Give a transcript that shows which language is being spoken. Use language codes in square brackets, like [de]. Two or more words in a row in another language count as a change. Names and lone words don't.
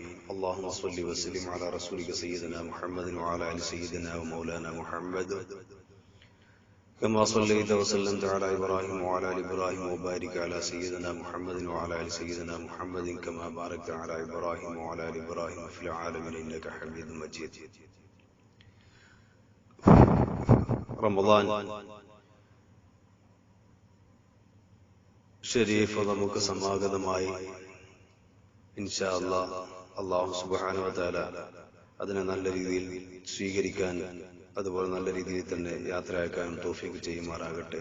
[ar] اللهم صل وسلم على رسولك سيدنا محمد وعلى آل سيدنا ومولانا محمد كما صليت وسلمت على إبراهيم وعلى آل إبراهيم وبارك على سيدنا محمد وعلى آل سيدنا محمد كما باركت على إبراهيم وعلى آل إبراهيم في العالمين إنك حميد مجيد. رمضان شريف [ml] നമുക്ക് സമാഗതമായി. [ar] إن شاء الله الله سبحانه وتعالى [ml] അതിനെ നല്ല രീതിയിൽ സ്വീകരിക്കാൻ, അതുപോലെ നല്ല രീതിയിൽ തന്നെ യാത്രയാക്കാൻ തൗഫീഖ് ചെയ്യുമാറാകട്ടെ.